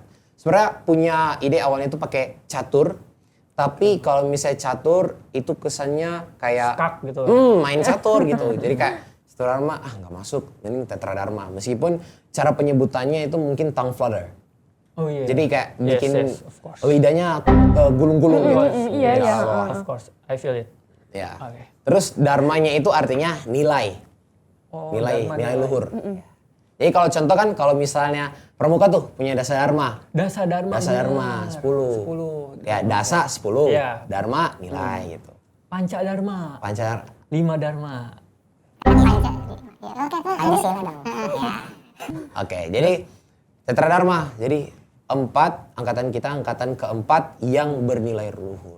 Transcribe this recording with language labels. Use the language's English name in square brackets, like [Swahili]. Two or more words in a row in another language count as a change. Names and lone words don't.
[Indonesian] Sebenarnya punya ide awalnya itu pakai catur, tapi kalau misalnya catur itu kesannya kayak Skak gitu. main catur gitu. Jadi kayak Tetra Dharma nggak masuk, ini Tetra Dharma. Meskipun cara penyebutannya itu mungkin [English] tongue flutter. [Indonesian] Oh iya. Jadi kayak bikin [English] yes, of course. [Indonesian] lidahnya gulung-gulung gitu. Iya, Jadi iya. awal. [English] Of course, I feel it. [Indonesian] Ya. Oke. Terus dharmanya itu artinya nilai. Oh, nilai Dharma, nilai luhur. Jadi kalau contoh kan kalau misalnya pramuka tuh punya dasa dharma. Dasa Dharma. Dasa dharma 10. Ya, dasa 10. Iya. Dharma nilai gitu. Panca Dharma. Pancar 5 Dharma. Oke, jadi Tetra Dharma. Jadi 4 angkatan kita angkatan keempat yang bernilai luhur.